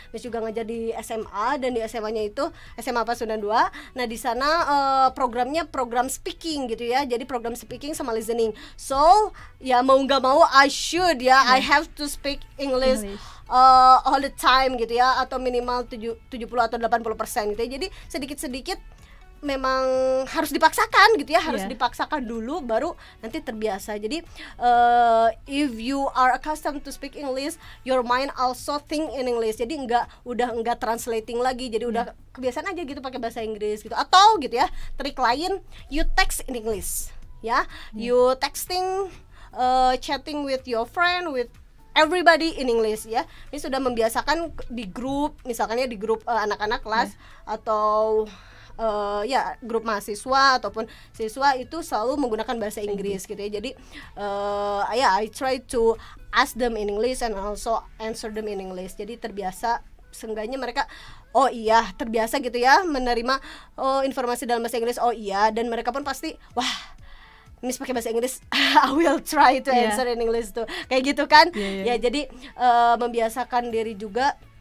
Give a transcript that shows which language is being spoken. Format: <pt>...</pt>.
<id>Miss juga ngajar di SMA, dan di SMA-nya itu SMA Pasundan 2. Nah, di sana programnya program speaking gitu ya. Jadi program speaking sama listening. So, ya mau nggak mau</id> <en>I I have to speak English. All the time</en> <id>gitu ya, atau minimal 70 atau 80% gitu ya. Jadi sedikit-sedikit memang harus dipaksakan gitu ya, harus dipaksakan dulu baru nanti terbiasa.</id> <en>Jadi if you are accustomed to speak English, your mind also think in English.</en> <id>Jadi udah enggak translating lagi, jadi udah kebiasaan aja gitu pakai bahasa Inggris gitu. Atau gitu ya, trik lain,</id> <en>you text in English</en> <id>ya.</id> <en>You texting, chatting with your friend, with everybody in English ya.</en> <id>Ini sudah membiasakan di grup, misalnya di grup anak-anak kelas atau grup mahasiswa ataupun siswa itu selalu menggunakan bahasa Inggris gitu ya.</id> <en>Jadi I try to ask them in English and also answer them in English.</en> <id>Jadi terbiasa, seenggaknya mereka terbiasa gitu ya menerima informasi dalam bahasa Inggris. Dan mereka pun pasti Miss pakai bahasa Inggris,</id> <en>I will try to answer in English</en> <id>tuh. Kayak gitu kan. Ya jadi membiasakan diri juga.</id>